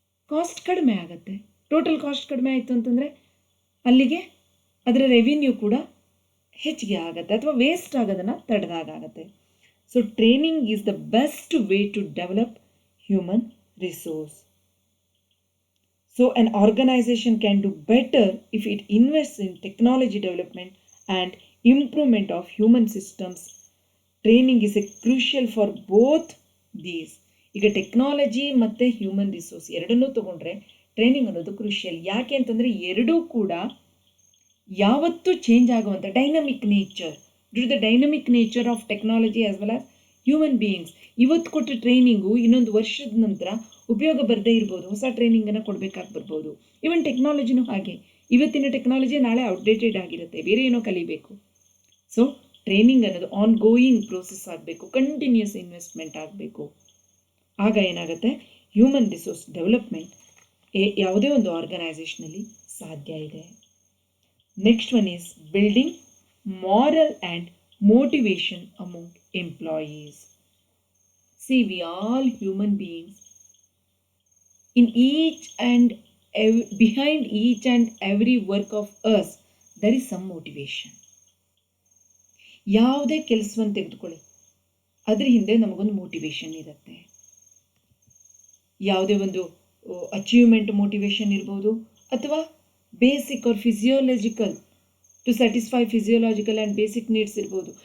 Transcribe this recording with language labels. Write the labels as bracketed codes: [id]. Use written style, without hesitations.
[kn] Cost ಕಡಿಮೆ ಆಗುತ್ತೆ. Total cost ಕಡಿಮೆ ಆಯಿತು ಅಂತಂದರೆ ಅಲ್ಲಿಗೆ ಅದರ ರೆವಿನ್ಯೂ ಕೂಡ ಹೆಚ್ಚಿಗೆ ಆಗುತ್ತೆ, ಅಥವಾ ವೇಸ್ಟ್ ಆಗೋದನ್ನು ತಡೆದಾಗತ್ತೆ. [en] So training is the best way to develop human resource. So an organization can do better if it invests in technology development and improvement of human systems. Training is a crucial for both these. [kn] ಈಗ technology ಮತ್ತು human resource ಎರಡನ್ನೂ ತಗೊಂಡ್ರೆ training ಅನ್ನೋದು crucial. ಯಾಕೆ ಅಂತಂದರೆ ಎರಡೂ ಕೂಡ ಯಾವತ್ತೂ ಚೇಂಜ್ ಆಗುವಂಥ dynamic nature, [en] Due to the dynamic nature of technology as well as human beings. [kn] ಇವತ್ತು ಕೊಟ್ಟ ಟ್ರೈನಿಂಗು ಇನ್ನೊಂದು ವರ್ಷದ ನಂತರ ಉಪಯೋಗ ಬರದೇ ಇರ್ಬೋದು, ಹೊಸ ಟ್ರೈನಿಂಗನ್ನು ಕೊಡಬೇಕಾಗಿ ಬರ್ಬೋದು. ಈವನ್ ಟೆಕ್ನಾಲಜಿನೂ ಹಾಗೆ, ಇವತ್ತಿನ ಟೆಕ್ನಾಲಜಿ ನಾಳೆ ಔಟ್ಡೇಟೆಡ್ ಆಗಿರುತ್ತೆ, ಬೇರೆ ಏನೋ ಕಲಿಬೇಕು. ಸೊ ಟ್ರೈನಿಂಗ್ ಅನ್ನೋದು ಆನ್ ಗೋಯಿಂಗ್ ಪ್ರೋಸೆಸ್ ಆಗಬೇಕು, ಕಂಟಿನ್ಯೂಸ್ ಇನ್ವೆಸ್ಟ್ಮೆಂಟ್ ಆಗಬೇಕು. ಆಗ ಏನಾಗುತ್ತೆ? ಹ್ಯೂಮನ್ ರಿಸೋರ್ಸ್ ಡೆವಲಪ್ಮೆಂಟ್ ಯಾವುದೇ ಒಂದು ಆರ್ಗನೈಸೇಷನಲ್ಲಿ ಸಾಧ್ಯ ಇದೆ. [en] Next one is building moral and motivation among employees. See, we all human beings. In each and behind each and every work of us, there is some motivation. [kn] ಯಾವುದೇ ಕೆಲಸವನ್ನು ತೆಗೆದುಕೊಳ್ಳಿ, ಅದ್ರ ಹಿಂದೆ ನಮಗೊಂದು ಮೋಟಿವೇಶನ್ ಇರುತ್ತೆ. ಯಾವುದೇ ಒಂದು ಅಚೀವ್ಮೆಂಟ್ ಮೋಟಿವೇಶನ್ ಇರ್ಬೋದು, ಅಥವಾ [en] basic or physiological to satisfy physiological and basic needs [kn] ಇರ್ಬೋದು.